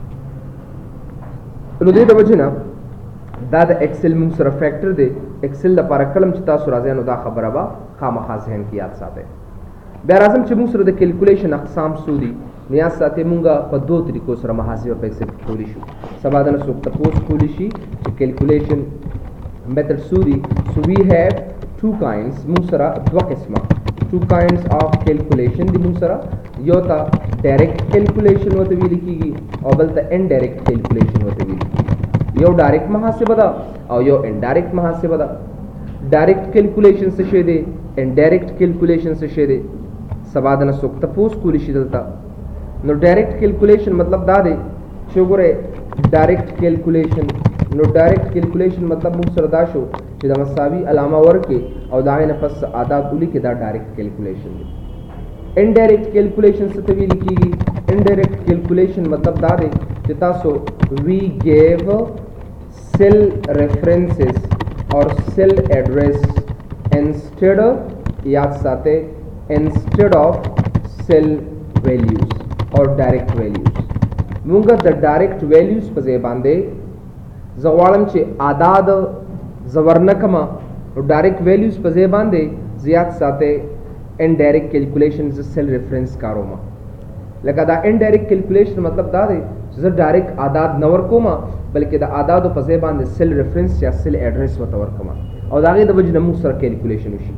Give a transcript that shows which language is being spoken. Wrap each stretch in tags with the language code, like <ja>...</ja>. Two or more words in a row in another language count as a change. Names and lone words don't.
<ps>نو دې د وجې نه دا د ایکسل موږ سره فیکټر دی ایکسل لپاره کله چې تاسو راځئ نو دا خبره به خامخا ذهن کې یاد ساتئ بیا راځم چې موږ سره د کیلکولیشن اقسام څو دي نو یاد ساتئ موږ په 2 طریقو سره محاسبه په ایکسل کې کولی شو سبا د نه څوک تپوس کولی شي چې</ps> <en>calculation method</en> <ps>څو دي</ps> <en>so we have 2 kinds</en> <ps>موږ سره 2 قسمه</ps> <en>2 kinds of calculation</en> <ps>دی موږ سره یو تا</ps> <en>direct calculation</en> <ps>وته ویل کیږي او بل ته</ps> <en>indirect calculation</en> <ps>وته ویل کیږي یو ډایرکټ محاسبه ده او یو انډایرکټ محاسبه ده.</ps> <en>direct calculation</en> <ps>څه شی دی،</ps> <en>indirect calculation</en> <ps>څه شی دی، سبا د نه څوک تپوس کولی شي دلته. نو</ps> <en>direct calculation</en> <ps>مطلب دا دی چې وګورئ</ps> <en>direct calculation,</en> <ps>نو</ps> <en>direct calculation</en> <ps>مطلب موږ سره دا شو چې د مساوي علامه ورکې او د هغې نه پس عدد ولیکې، دا</ps> <en>direct calculation</en> <ps>دی.</ps> <en>indirect calculation</en> <ps>څه ته ویل کېږي؟</ps> <en>indirect calculation</en> <ps>مطلب دا دی چې تاسو</ps> <en>we give cell references or cell address instead,</en> <ps>یاد ساتھ</ps> <en>instead of cell values or direct values.</en> <ps>مونږ د</ps> <en>direct values</en> <ps>په ځای باندې زه غواړم چې اعداد زه ورنه کړمه، نو</ps> <en>direct values</en> <ps>په ځای باندې زیات ساتئ</ps> <en>indirect calculation</en> <ps>زه</ps> <en>cell reference</en> <ps>کاروم. لکه دا</ps> <en>indirect calculation</en> <ps>مطلب دا دی چې زه ډایرکټ اعداد نه ورکوم بلکې د اعدادو په ځای باندې</ps> <en>cell reference</en> <ps>یا</ps> <en>cell address</en> <ps>ورته ورکوم او د هغې د وجې نه موږ سره کیلکولیشن وشي.</ps>